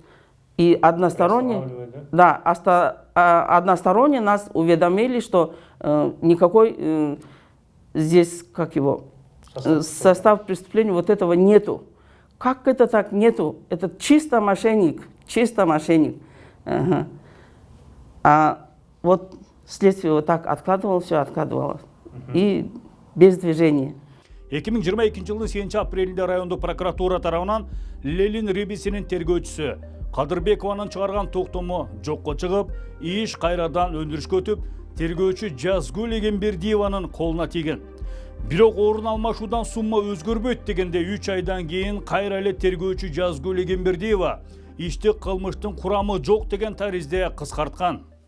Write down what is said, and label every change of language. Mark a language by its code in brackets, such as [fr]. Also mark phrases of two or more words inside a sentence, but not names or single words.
[ru] И односторонне, односторонне нас уведомили, что никакой здесь, состав преступления вот этого нету. Как это так нету? Это чисто мошенник. Ага. А вот следствие вот так откладывало, все откладывало. И без движения. [ky] 2022 жылдын 7-апрелинде райондук прокуратура тарабынан Ленин ребисинин тергөөчүсү Кадырбекованын чыгарган токтому жокко чыгып, иш кайрадан өндүрүшкө өтүп, тергөөчү Жазгүл Эгембердиеванын колуна тийген. Бирок орун алмашуудан сумма өзгөрбөйт дегенде 3 айдан кийин кайра эле тергөөчү Жазгүл Эгембердиева ишти кылмыштын курамы жок деген таризде кыскарткан.